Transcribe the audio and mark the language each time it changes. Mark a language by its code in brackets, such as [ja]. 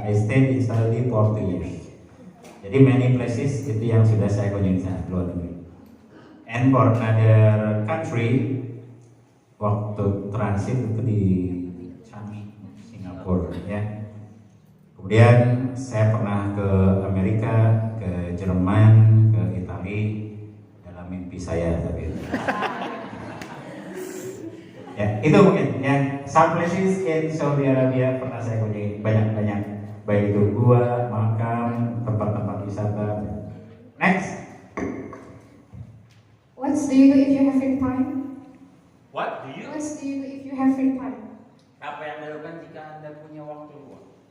[en] I stayed in Saudi for 2 years. [id] Jadi [en] many places [id] itu yang sudah saya kunjungi sana luar negeri. [en] And for another country, [id] waktu transit itu di Changi, Singapura ya. Kemudian saya pernah ke Amerika, ke Jerman, ke Italia dalam mimpi saya tapi. Ya, itu mungkin ya. [en] Some places in Saudi Arabia [id] pernah saya kunjungi banyak-banyak, baik itu gua, makam, tempat-tempat wisata. Next. [en] What do you do if you have free time? What do you? What do you do if you have free time? [id] Apa yang dilakukan jika Anda punya waktu luang?